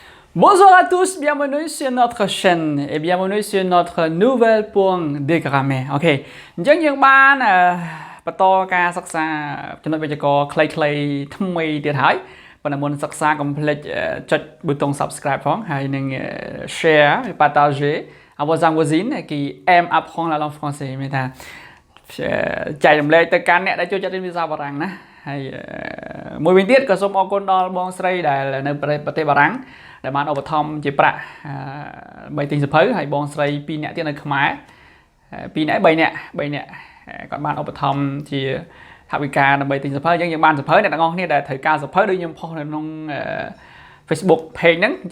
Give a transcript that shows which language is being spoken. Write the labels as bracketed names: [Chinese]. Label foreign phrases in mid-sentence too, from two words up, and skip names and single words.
[French] Bonjour à tous, bienvenue sur notre chaîne et bienvenue sur notre nouvelle point de grammaire. [Khmer] Ok, អញ្ចឹងយើងបានបន្តការសិក្សាចំណុចវេយ្យាករណ៍ខ្លីៗថ្មីទៀតហើយប៉ុន្តែមុនសិក្សាកុំភ្លេចចុចប៊ូតុង subscribe ផងហើយនឹង share [French] et partager à vos amis voisins qui aiment apprendre la langue française [Khmer] មានថាចែករំលែកទៅកាន់អ្នកដែលចូលចិត្តរៀនភាសាបារាំងណាហើយមួយវិញទៀតក៏សូមអរគុណដល់បងស្រីដែលនៅប្រទេសបារាំងដែលបានឧបត្ថម្ភជាប្រាក់ 3ទិញសភៅហើយបងស្រី2នាក់ទៀតនៅខ្មែរ2នាក់3នាក់គាត់បានឧបត្ថម្ភជាថវិកាដើម្បីទិញសភៅអញ្ចឹងយើងបានសភៅអ្នកទាំងអស់គ្នាដែលត្រូវការសភៅដូចខ្ញុំផុសនៅក្នុង Facebook page ហ្នឹងអញ្ចឹង